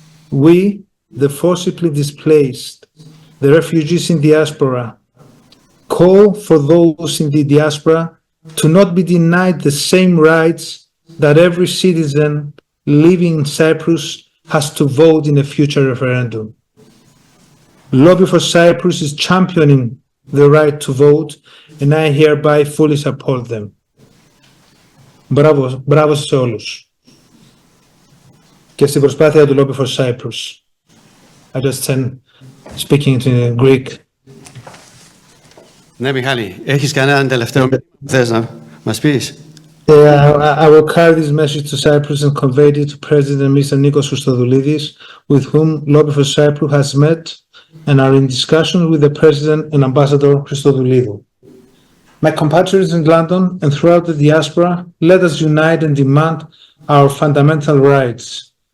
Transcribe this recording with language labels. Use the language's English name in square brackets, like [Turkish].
[English] We, the forcibly displaced, the refugees in diaspora, call for those in the diaspora to not be denied the same rights that every citizen living in Cyprus has to vote in a future referendum. Lobby for Cyprus is championing the right to vote, and I hereby fully support them. [Greek] Μπράβο σε όλους. Και στην προσπάθεια του Lobby for Cyprus. [English] I just speaking to Greek. [Greek] Ναι, Μιχάλη, έχεις κανέναν τελευταίο θες να μας πεις? [English] I will carry this message to Cyprus and convey it to President Mr. Nikos Christodoulidis, with whom Lobby for Cyprus has met and are in discussion with the President and Ambassador Christodoulidou. My compatriots in London and throughout the diaspora, let us unite and demand our fundamental rights.